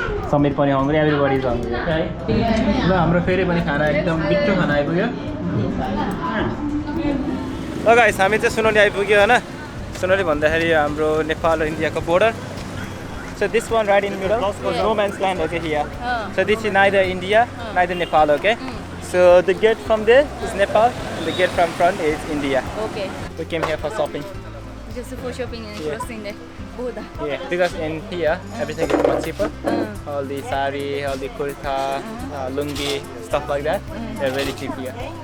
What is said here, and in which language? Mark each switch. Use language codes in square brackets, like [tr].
[en] समीर पनि hungry, everybody is hungry. [ne] ल हाम्रो फेरि पनि खाना एकदम मिठो खाना आइपुग्यो ल गाइस हामी चाहिँ सुनौली आइपुग्यो हैन सुनौली भन्दाखेरि हाम्रो नेपाल र इन्डियाको border [en] So this one right in middle is no man's land okay here. So this is neither India neither Nepal okay. So the gate from there is Nepal and the gate from front is India. Okay. We came here for shopping. Just for shopping and crossing the border. Yeah, because in here everything is much cheaper. All the sari, all the kurta, lungi, stuff like that. They're very cheap here.